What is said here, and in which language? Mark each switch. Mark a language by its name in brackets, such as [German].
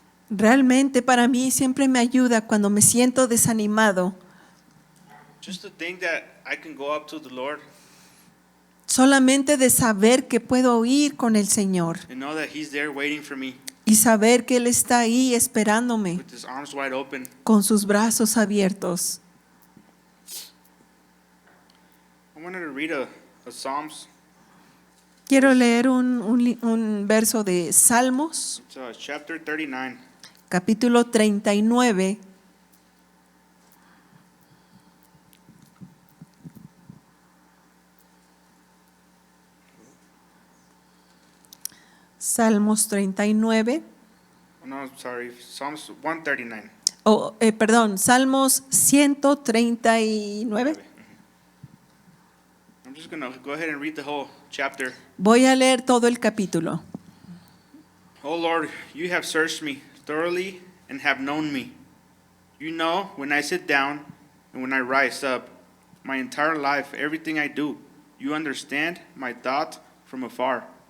[Spanish] Realmente para mí siempre me ayuda cuando me siento desanimado. [English] Just to think that I can go up to the Lord [Spanish] Solamente de saber que puedo ir con el Señor [English] and know that He's there waiting for me [Spanish] y saber que Él está ahí esperándome [English] with His arms wide open. [Spanish] con sus brazos abiertos. [English] I wanted to read a Psalms. [Spanish] Quiero leer un verso de Salmos, [English] It's chapter 39. [Spanish] capítulo 39. Salmos 39. [English] Oh, no, sorry, Psalms 139. [Spanish] Perdón, Salmos 139. [English] I'm just going to go ahead and read the whole chapter. [Spanish] Voy a leer todo el capítulo. [English] Oh Lord, you have searched me thoroughly and have known me. You know when I sit down and when I rise up, my entire life, everything I do. You understand my thought from afar.